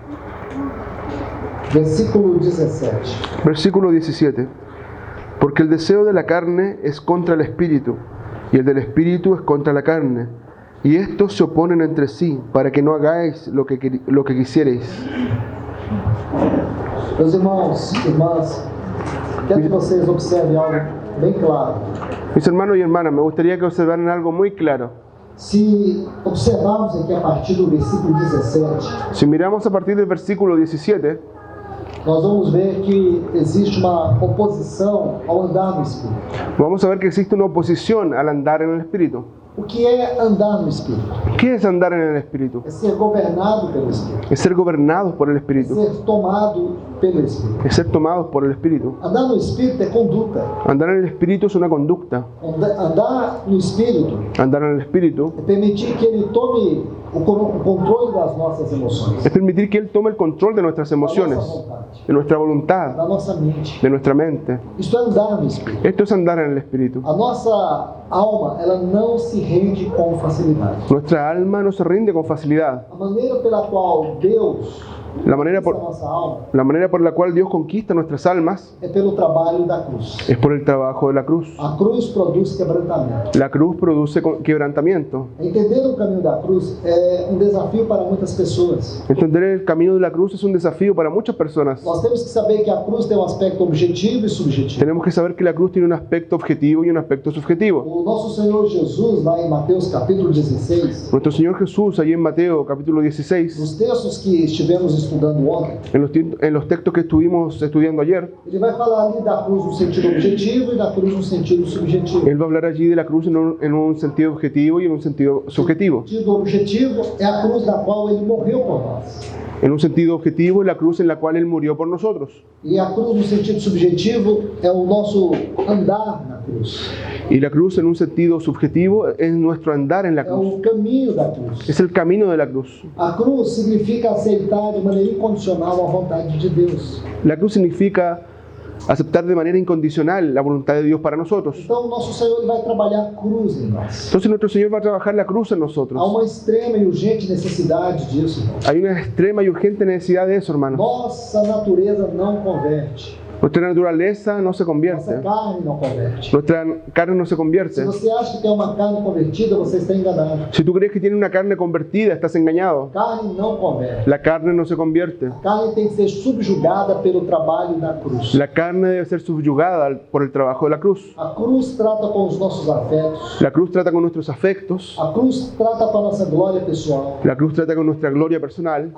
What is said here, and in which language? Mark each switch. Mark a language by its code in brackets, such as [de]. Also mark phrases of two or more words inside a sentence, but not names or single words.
[es] Versículo 17. Versículo 17. Porque el deseo de la carne es contra el Espíritu, y el del Espíritu es contra la carne. Y estos se oponen entre sí, para que no hagáis lo que quisierais. [pt] Meus irmãos e irmãs, quero que vocês observem algo bem claro. [es] Mis hermanos y hermanas, me gustaría que observaran algo muy claro. [pt] Se observarmos aqui a partir do versículo 17, [es] Si miramos a partir del versículo 17, [pt] nós vamos ver que existe uma oposição ao andar no Espírito. [es] vamos a ver que existe una oposición al andar en el Espíritu. [pt] O que é andar no Espírito? [es] ¿Qué es andar en el Espíritu? [pt] É ser governado pelo Espírito, [es] Es ser gobernados por el [pt] é [es] Espíritu, [pt] ser tomado pelo Espírito. [es] es ser tomados por el Espíritu. [pt] Andar no Espírito é conduta. [es] Andar en el Espíritu es una conducta. [pt] Andar no Espírito [es] Andar en el Espíritu [pt] é permitir que Ele tome o controle das nossas emoções, [es] es permitir que Él tome el control de nuestras [pt] da nossa [es] emociones, [pt] vontade, [es] de nuestra voluntad, [pt] da nossa mente. [es] de nuestra mente. [pt] Isto é andar no Espírito. [es] Esto es andar en el Espíritu. [pt] A nossa alma, ela não se rende com facilidade. [es] Nuestra alma no se rinde con facilidad. [pt] A maneira pela qual Deus [es] La manera [pt] conquista a [es] por, [pt] nossa alma [es] la manera por la cual Dios conquista nuestras almas [pt] é pelo trabalho da cruz. [es] es por el trabajo de la cruz. [pt] A cruz produz quebrantamento. [es] La cruz produce quebrantamiento. [pt] Entender o caminho da cruz é um desafio para muitas pessoas. [es] Entender el camino de la cruz es un desafío para muchas personas. [pt] Nós temos que saber que a cruz tem um aspecto objetivo e subjetivo. [es] Tenemos que saber que la cruz tiene un aspecto objetivo y un aspecto subjetivo. [pt] O nosso Senhor Jesus, lá em Mateus capítulo 16, [es] Nuestro Señor Jesús, allí en Mateo capítulo 16, [pt] nos textos que estivemos estudando ontem, [es] en los textos que estuvimos estudiando ayer, [pt] ele vai falar ali da cruz no sentido objetivo e da cruz no sentido subjetivo. [es] Él va a hablar allí de la cruz en un sentido objetivo y en un sentido subjetivo. [pt] O sentido objetivo é a cruz da qual ele morreu por nós. [es] En un sentido objetivo, la cruz en la cual Él murió por nosotros. [pt] E a cruz no sentido subjetivo é o nosso andar na cruz. [es] Y la cruz en un sentido subjetivo es nuestro andar en la [pt] É [es] cruz. [pt] o caminho da cruz. [es] Es el camino de la cruz. [pt] A cruz significa aceitar de maneira incondicional a vontade de Deus. [es] La cruz significa aceptar de manera incondicional la voluntad de Dios para nosotros. [pt] Então, o nosso Senhor ele vai trabalhar a cruz em nós. [es] Entonces nuestro Señor va a trabajar la cruz en [pt] Há [es] nosotros. [pt] uma extrema e urgente necessidade disso, irmãos. [es] Hay una extrema y urgente necesidad de eso, hermanos. [pt] Nossa natureza não converte. [es] Nuestra naturaleza no se [pt] Nossa [es] convierte. [pt] carne não converte. [es] Nuestra carne no se [pt] Se [es] convierte. [pt] você acha que tem uma carne convertida, você está enganado. [es] Si tú crees que tiene una carne convertida, estás engañado. [pt] Carne não converte. [es] La carne no se convierte. [pt] A carne tem que ser subjugada pelo trabalho da cruz. [es] La carne debe ser subyugada por el trabajo de la cruz. [pt] A cruz trata com os nossos afetos. [es] La cruz trata con nuestros afectos. [pt] A cruz trata com a nossa glória pessoal. [es] La cruz trata con nuestra gloria personal.